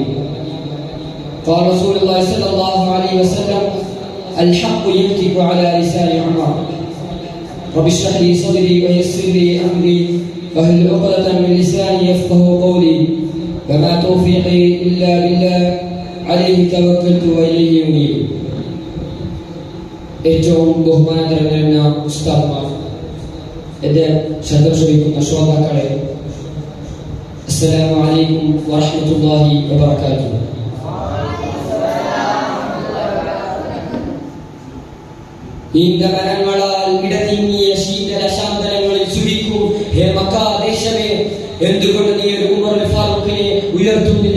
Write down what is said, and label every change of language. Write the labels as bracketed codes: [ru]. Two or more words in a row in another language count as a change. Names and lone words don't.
[ar] قال رسول الله صلى الله عليه وسلم الحق ينطق على لسان عمر رب اشرح لي صدري ويسر لي أمري واحلل عقدة من لساني يفقهوا قولي وما توفيقي إلا بالله عليه توكلت وإليه أنيب. [ml] ഏറ്റവും ബഹുമാനതരനായ ഉസ്താദ്മാർ, എൻ്റെ ശബ്ദം ശ്രവിക്കുന്ന ശ്രോതാക്കളെ, [ar] السلام عليكم ورحمة الله وبركاته. [ml] ഈന്തവനങ്ങളാൽ ഇടതിങ്ങിയ ശീതളശാന്തനങ്ങളിൽ ചുരുക്കും ഹേ മക്ക ദേശമേ, എന്തുകൊണ്ട് നീ ഉമർ ഫാറൂഖിനെ ഉയർത്തുന്നില്ല?